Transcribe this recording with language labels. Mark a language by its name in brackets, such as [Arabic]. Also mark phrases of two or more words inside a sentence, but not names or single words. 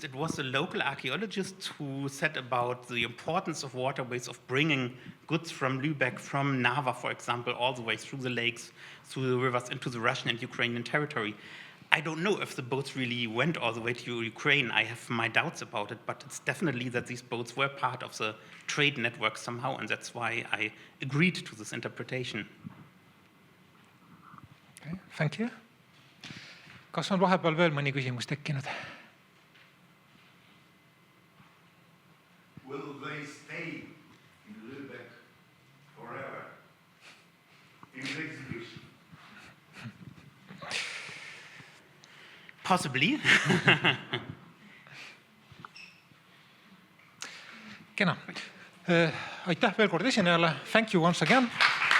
[English] It was a local archaeologist who said about the importance of waterways, of bringing goods from Lübeck, from Narva, for example, all the way through the lakes, through the rivers into the Russian and Ukrainian territory. I don't know if the boats really went all the way to Ukraine. I have my doubts about it, but it's definitely that these boats were part of the trade network somehow, and that's why I agreed to this interpretation. Okay, thank you. [Estonian] Kas on vahepeal veel mõni küsimus tekkinud? [English] Will they stay in Lübeck forever in the exhibition? Possibly. [Estonian] Kena. Aitäh veel kord esinejale. [English] Thank you once again.